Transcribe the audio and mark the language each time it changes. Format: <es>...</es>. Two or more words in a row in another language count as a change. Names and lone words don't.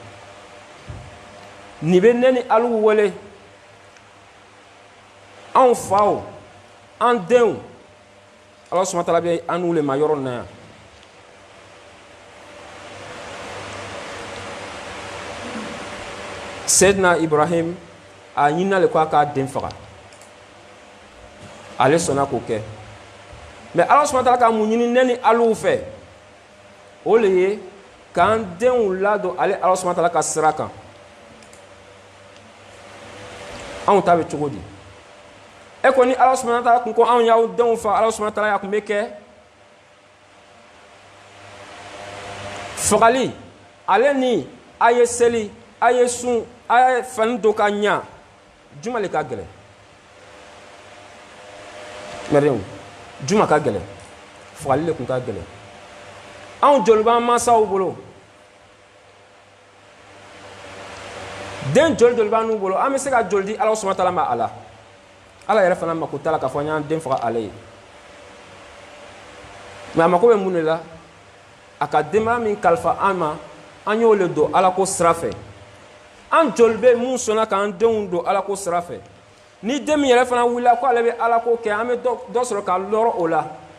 <bm>nin bɛ ne ni Alu wele anw faw an denw Allah</bm> <ar>سبحانه وتعالى</ar> <bm>bɛ an n'u le ma yɔrɔ in na yan Seydina Ibrahim a ɲinina le ko a k'a den faga ale sɔnna k'o kɛ mais Allah</bm> <ar>سبحانه وتعالى</ar> <bm>ka mun ɲini ne ni Alu fɛ o le ye k'an denw ladon ale Allah</bm> <ar>سبحانه وتعالى</ar> <bm>ka sira kan anw ta bɛ cogo di e ko ni Allah</bm> <ar>سبحانه وتعالى</ar> <bm>kun ko anw y'aw denw fa Allah</bm> <ar>سبحانه وتعالى</ar> <bm>y'a kun bɛ kɛ fagali ale ni a ye seli a ye sun a ye fani don ka ɲa juma le ka gɛlɛn mɛrɛnw juma ka gɛlɛn fagali le kun ka gɛlɛn anw joli b'an mansaw bolo den joli b'an n'u bolo an bɛ se ka joli di Allah</bm> <ar>سبحانه وتعالى</ar> <bm>ma a la Allah yɛrɛ fana mako t'a la k'a fɔ an y'an den faga ale ye mais a mako bɛ mun de la a ka denbaya min kalifa an ma an y'o le don Ala ko sira fɛ an joli bɛ mun sɔnna k'an denw don Ala ko sira fɛ ni den min yɛrɛ fana wulila ko ale bɛ Ala ko kɛ an bɛ dɔ sɔrɔ ka lɔrɔ o la</bm>